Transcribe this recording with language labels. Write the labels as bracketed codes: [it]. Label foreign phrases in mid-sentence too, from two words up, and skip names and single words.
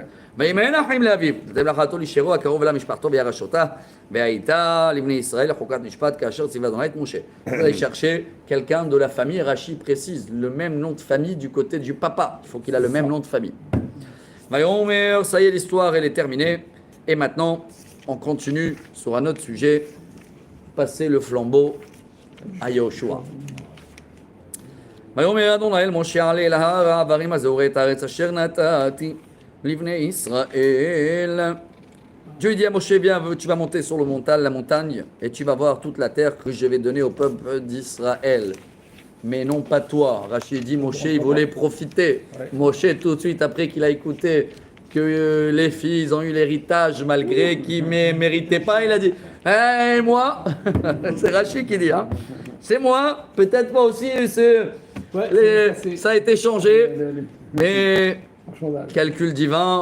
[fr] Vous allez chercher quelqu'un de la famille, Rashi précise, le même nom de famille du côté du papa. Il faut qu'il ait le même nom de famille. Ça y est, l'histoire elle est terminée. Et maintenant, on continue sur un autre sujet, passer le flambeau à Yoshua. [he] ויאמר אדוני אל משה עלה אל ההר העברים הזה וראה את הארץ אשר נתתי לבני ישראל. [fr] Dieu dit à Moshe, viens, tu vas monter sur la montagne et tu vas voir toute la terre que je vais donner au peuple d'Israël. Mais non pas toi. Rachid dit, Moshe, il voulait profiter. Moshe, tout de suite, après qu'il a écouté que les filles ont eu l'héritage malgré qu'ils ne méritaient pas, il a dit, hey, moi, c'est Rachid qui dit, c'est moi, peut-être pas aussi, ça a été changé, mais calcul divin.